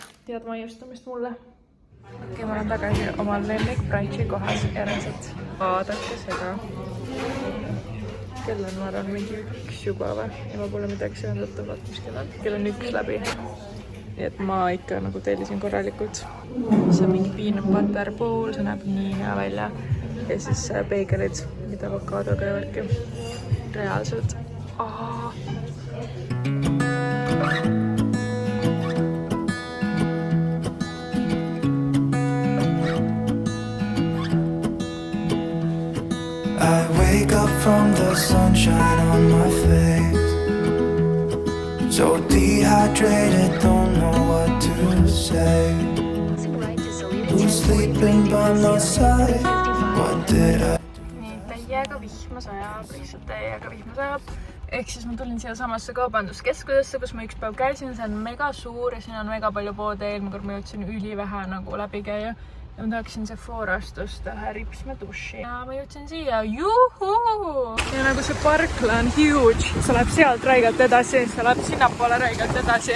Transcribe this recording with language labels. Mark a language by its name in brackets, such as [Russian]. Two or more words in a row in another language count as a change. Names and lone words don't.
[Estonian] Head maiustamist mulle. Okei, ma olen tagasi oma lemmik brunchi kohas ja reaalselt vaadake seda. Kell on, ma arvan, mingi 1 juba või ja ma pole midagi söönud, vaat mis kell on. Kell on 1 läbi. Nii et ma ikka nagu tellisin korralikult. See on mingi [English] peanut butter bowl, [Estonian] see näeb nii hea välja. Ja siis beegelid, mida avokaadoga ja värki. Reaalselt. [English] I wake up from the sunshine on my face. So dehydrated, don't know what to say. Who's sleeping by my side? What did I? [Estonian] Nii, täiega vihma sajab, lihtsalt täiega vihma sajab. Ehk siis ma tulin siia samasse kaubanduskeskusesse, kus ma üks päev käisin, see on mega suur ja siin on mega palju poode. Eelmine kord ma jõudsin ülivähe nagu läbi käia. Ja ma tahaksin Sephorast osta ühe ripsme duši. Ja ma jõudsin siia, juhuu! Ja nagu see parkla on huge, see läheb sealt räigalt edasi, see läheb sinnapoole räigalt edasi.